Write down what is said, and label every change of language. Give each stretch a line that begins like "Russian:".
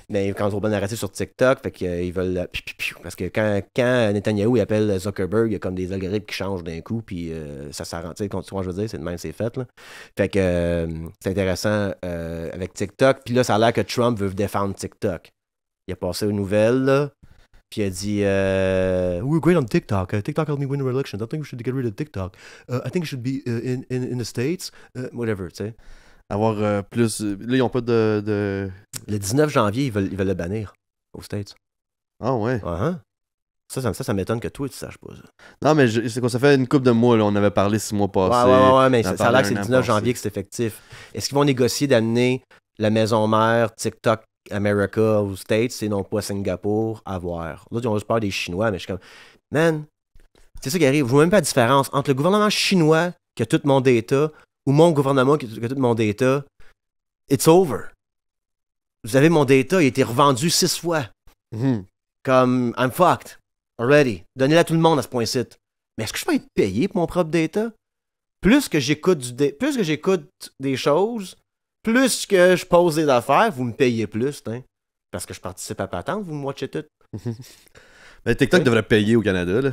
French: Mais ils contrôlent pas le narratif sur TikTok, fait qu'ils veulent... Parce que quand Netanyahou il appelle Zuckerberg, il y a comme des algorithmes qui changent d'un coup, puis ça s'arrête, tu sais, quand tu vois, je veux dire, c'est de même, c'est fait, là. Fait que c'est intéressant avec TikTok, puis là, ça a l'air que Trump veut défendre TikTok. Il a passé aux nouvelles, là. Puis il a dit,
English: we're great on TikTok. TikTok helped me win the election. I don't think we should get rid of TikTok. I think it should be in the States.
French: Whatever, tu sais. Avoir plus. Là, ils n'ont pas de. Le 19 janvier, ils veulent le bannir aux States. Ah ouais. Uh-huh. Ça m'étonne que toi, tu saches pas ça. Non, mais c'est qu'on ça fait une couple de mois, là, on avait parlé 6 mois passés. Ouais, mais on ça a l'air que c'est le un an 19 passé. janvier que c'est effectif. Est-ce qu'ils vont négocier d'amener la maison mère TikTok America aux States et non pas Singapour à voir? Là, ils ont juste peur des Chinois, mais je suis comme, man, c'est ça qui arrive. Je vois même pas la différence entre le gouvernement chinois qui a tout mon data ou mon gouvernement qui a tout mon data.
English: It's over.
French: Vous avez mon data, il a été revendu 6 fois. Mhm.
English: Comme, I'm fucked already.
French: Donnez-la à tout le monde à ce point-ci. Mais est-ce que je peux être payé pour mon propre data? Plus que j'écoute des choses, plus que je pose des affaires, vous me payez plus, hein? Parce que je participe à patente, vous me watchez tout. Ben, TikTok Oui. devrait payer au Canada, là.